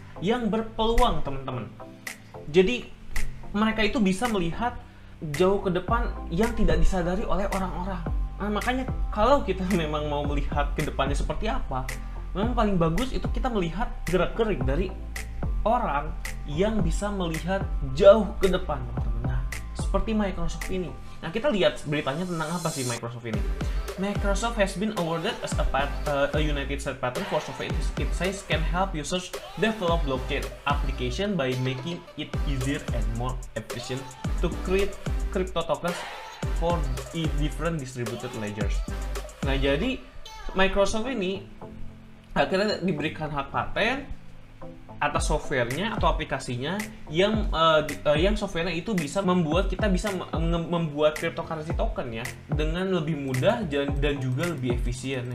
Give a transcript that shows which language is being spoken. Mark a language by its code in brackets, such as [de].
[id] yang berpeluang, teman-teman. Jadi mereka itu bisa melihat jauh ke depan yang tidak disadari oleh orang-orang. Nah, makanya kalau kita memang mau melihat ke depannya seperti apa, memang paling bagus itu kita melihat gerak-gerik dari orang yang bisa melihat jauh ke depan, teman-teman. Nah, seperti Microsoft ini. Nah, kita lihat beritanya tentang apa sih Microsoft ini. [en] Microsoft has been awarded as a United States patent for software it says can help users develop blockchain application by making it easier and more efficient to create crypto tokens for different distributed ledgers. [id] Nah, jadi Microsoft ini akhirnya diberikan hak paten atas softwarenya atau aplikasinya yang softwarenya itu bisa membuat kita bisa membuat cryptocurrency token ya dengan lebih mudah dan juga lebih efisien.